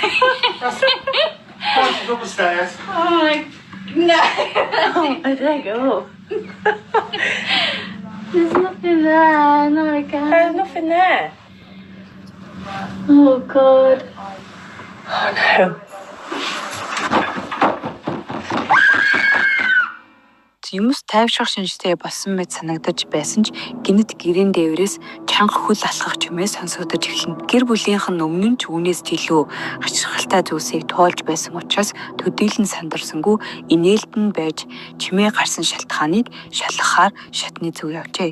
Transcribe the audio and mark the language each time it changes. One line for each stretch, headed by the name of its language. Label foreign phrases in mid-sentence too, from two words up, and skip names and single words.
English: She's up the stairs. Oh my... No. I don't go. There's nothing there. No, I can't. There's nothing there. Oh, God. Oh, no.
Mongolian: Юмс тайвшрах шинжтэй болсон мэт санагдаж байсан ч гинэт гэрийн дээврээс чанга хөл алхах чимээ сонсогдож эхэлнэ. Гэр бүлийнхэн өмнө нь ч үүнээс ч илүү хачирхалтай зүйлсийг туулж байсан учраас төдийлөн сандарсангүй инээлтэн байж чимээ гарсан шалтгааныг шалгахаар шатны зүг явжээ.